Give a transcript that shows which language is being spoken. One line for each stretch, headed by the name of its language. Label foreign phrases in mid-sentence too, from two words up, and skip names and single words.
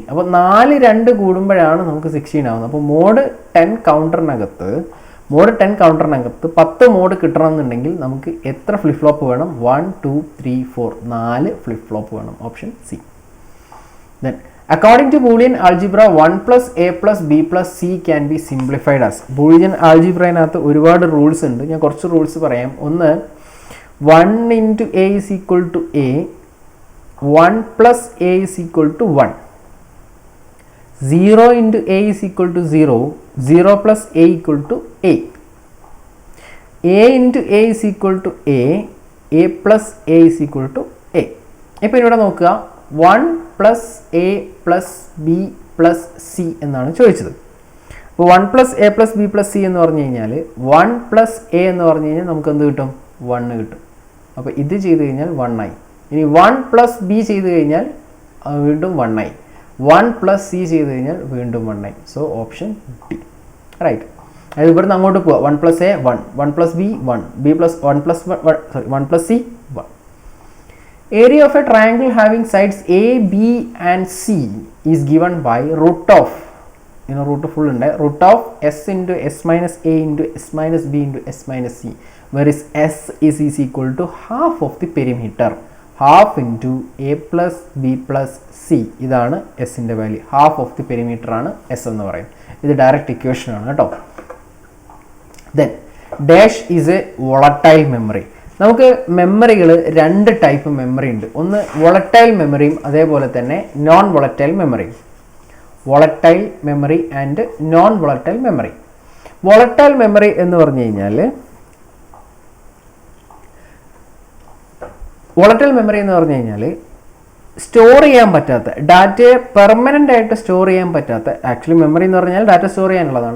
Malayalam: അപ്പോൾ 4 2 കൂടുമ്പോഴാണ് നമുക്ക് 16 ആവുന്നത്. അപ്പോൾ മോഡ് 10 കൗണ്ടറിനകത്ത് 10 മോഡ് കിട്ടണമെന്നുണ്ടെങ്കിൽ നമുക്ക് എത്ര
English: flip flop
Malayalam: വേണം? 1 2 3 4 4
English: flip flop
Malayalam: വേണം.
English: option C. then according to Boolean algebra 1 + a + b + c can be simplified as. Boolean algebraയിനകത്ത്
Malayalam: ഒരുപാട് റൂൾസ് ഉണ്ട്. ഞാൻ കുറച്ച് റൂൾസ് പറയാം. ഒന്ന്, 1 × a = a, 1 + a = 1.
English: 0 into a is equal to 0, 0 plus a equal to a. a into a is equal to a plus a is equal to a.
Malayalam: ഇപ്പോൾ ഇവിടെ നോക്കുക
English: 1 plus a plus b plus c
Malayalam: എന്നാണ് ചോദിച്ചത്. അപ്പോൾ
English: 1 plus a plus b plus c
Malayalam: എന്ന് പറഞ്ഞു കഴിഞ്ഞാൽ
English: 1 plus a
Malayalam: എന്ന് പറഞ്ഞു കഴിഞ്ഞാൽ നമുക്ക് എന്ത് കിട്ടും? 1 കിട്ടും. അപ്പോൾ ഇത് ചെയ്ത് കഴിഞ്ഞാൽ 1 ആയി. ഇനി
English: 1 plus b
Malayalam: ചെയ്ത് കഴിഞ്ഞാൽ വീണ്ടും 1 ആയി.
English: 1 plus c
Malayalam: ചെയ്ത് കഴിഞ്ഞാൽ വീണ്ടും 1 ആയി.
English: so option D right.
Malayalam: അതായത് ഇവിടുന്ന് അങ്ങോട്ട് പോവുക.
English: 1 plus a 1, 1 plus b 1, b plus 1 plus 1 plus c 1. Area of a triangle having sides a, b and c is given by root of, root full ഉണ്ട്, root of s into s minus a into s minus b into s minus c, where is s is equal to half of the perimeter, half into a plus b plus c.
Malayalam: ഇതാണ് s ന്റെ വാല്യൂ.
English: half of the perimeter
Malayalam: ആണ് s എന്ന് പറയുന്നത്. ഇത്
English: direct equation
Malayalam: ആണ് കേട്ടോ.
English: Then dash is a volatile memory.
Malayalam: നമുക്ക് മെമ്മറികൾ രണ്ട്
English: type memory
Malayalam: ഉണ്ട്. ഒന്ന്
English: volatile memoryയും
Malayalam: അതേപോലെ തന്നെ
English: non volatile memoryയും. volatile memory and non volatile memory. volatile memory
Malayalam: എന്ന് പറഞ്ഞു കഴിഞ്ഞാൽ സ്റ്റോർ ചെയ്യാൻ പറ്റാത്ത, ഡാറ്റയെ പെർമനൻ്റ് ആയിട്ട് സ്റ്റോർ ചെയ്യാൻ പറ്റാത്ത,
English: actually memory
Malayalam: എന്ന് പറഞ്ഞാൽ
English: data store
Malayalam: ചെയ്യാനുള്ളതാണ്.